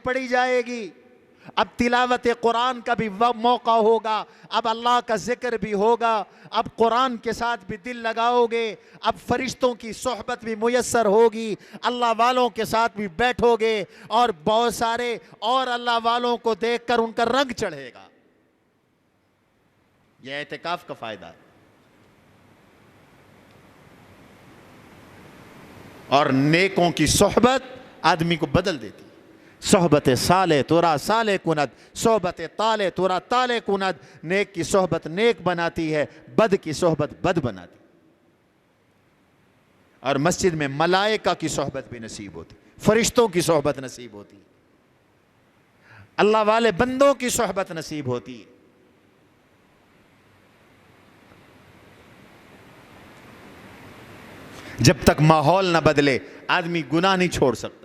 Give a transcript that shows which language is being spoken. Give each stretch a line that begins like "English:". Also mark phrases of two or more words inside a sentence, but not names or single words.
Urdu: پڑھی جائے گی، اب تلاوت قرآن کا بھی موقع ہوگا، اب اللہ کا ذکر بھی ہوگا، اب قرآن کے ساتھ بھی دل لگاؤ گے، اب فرشتوں کی صحبت بھی میسر ہوگی، اللہ والوں کے ساتھ بھی بیٹھو گے، اور بہت سارے اور اللہ والوں کو دیکھ کر ان کا رنگ چڑھے گا۔ یہ اعتکاف کا فائدہ ہے۔ اور نیکوں کی صحبت آدمی کو بدل دیتی ہے۔
Persian: صحبت صالح تورا صالح کند، صحبت طالح تورا طالح کند،
Urdu: نیک کی صحبت نیک بناتی ہے، بد کی صحبت بد بناتی ہے۔ اور مسجد میں ملائکہ کی صحبت بھی نصیب ہوتی، فرشتوں کی صحبت نصیب ہوتی، اللہ والے بندوں کی صحبت نصیب ہوتی ہے۔ جب تک ماحول نہ بدلے آدمی گناہ نہیں چھوڑ سکتا۔